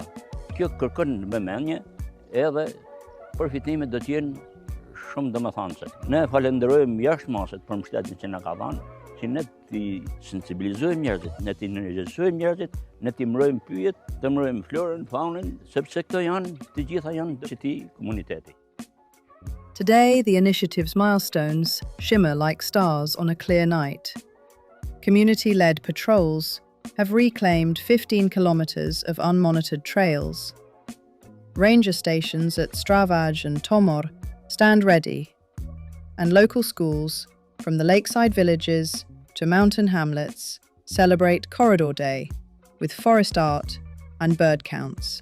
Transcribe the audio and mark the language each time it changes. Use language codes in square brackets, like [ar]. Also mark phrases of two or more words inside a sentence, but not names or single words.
[sq] Kjo kërkon vëmendje edhe përfitimet do të jenë shumë domethënëse. Ne falenderojmë jashtëmaset për mbështetjen që na ka dhënë, që ne të sensibilizojmë njerëzit, ne të energjizojmë njerëzit, ne të mbrojmë pyjet, të mbrojmë florën, faunën, sepse këto të gjitha janë qëti komuniteti. [en] Today, the initiative's milestones shimmer like stars on a clear night. Community-led patrols have reclaimed 15 kilometers of unmonitored trails. Ranger stations at Stravaj and Tomor stand ready, and local schools, from the lakeside villages to mountain hamlets, celebrate Corridor Day with forest art and bird counts.